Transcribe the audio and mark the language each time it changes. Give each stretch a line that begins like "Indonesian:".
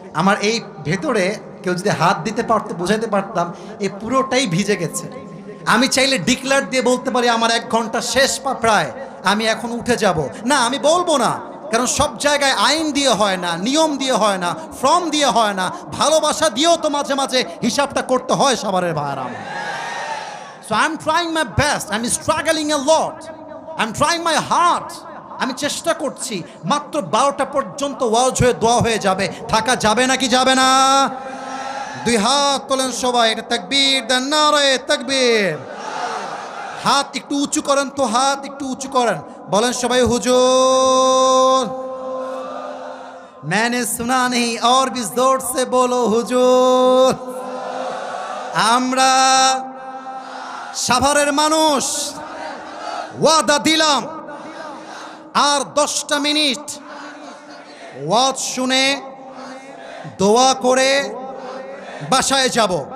Bangla: আমার এই ভেতরে কেউ যদি হাত দিতে পারতো, বোঝাতে পারতাম, এই পুরোটাই ভিজে গেছে। আমি চাইলে ডিক্লার দিয়ে বলতে পারি আমার 1 ঘন্টা শেষ প্রায়, আমি এখন উঠে যাব। না, আমি বলবো না, কারণ সব জায়গায় আইন দিয়ে হয় না, নিয়ম দিয়ে হয় না, ফর্ম দিয়ে হয় না, ভালোবাসা দিয়েও তো মাঝে মাঝে হিসাবটা করতে হয় সবারের ভাইয়েরা।
English: So I'm trying my best, I'm struggling a lot, I'm trying my heart,
Bangla: আমি চেষ্টা করছি। মাত্র 12টা পর্যন্ত ওয়াজ হয়ে দোয়া হয়ে যাবে, থাকা যাবে নাকি যাবে না? 2 হাত তোলেন সবাই, এটা তাকবীর দেন, নারে তাকবীর। হাত একটু উঁচু করেন তো, হাত একটু উঁচু করেন, বলেন সবাই হুজুর।
Hindi: मैंने सुना नहीं और भी जोर से बोलो হুজুর।
Bangla: আমরা সাভারের মানুষ ওয়াদা দিলাম, আর 10টা মিনিট ওয়াজ শুনে দোয়া করে বাসায় যাব।